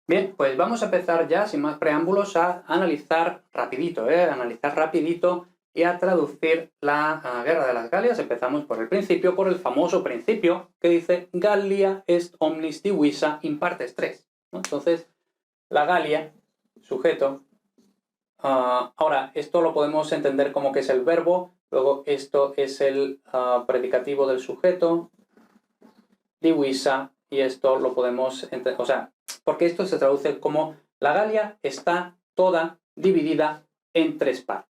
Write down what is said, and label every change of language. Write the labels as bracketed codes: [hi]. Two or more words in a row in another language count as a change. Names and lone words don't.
[es] Bien, pues vamos a empezar ya, sin más preámbulos, a analizar rapidito, y a traducir la Guerra de las Galias. Empezamos por el principio, por el famoso principio que dice [la] Gallia est omnis divisa in partes tres, [es] ¿no? Entonces, la Galia, sujeto. Ahora, esto lo podemos entender como que es el verbo, luego esto es el predicativo del sujeto, divisa, y esto lo podemos entender, o sea, porque esto se traduce como la Galia está toda dividida en tres partes.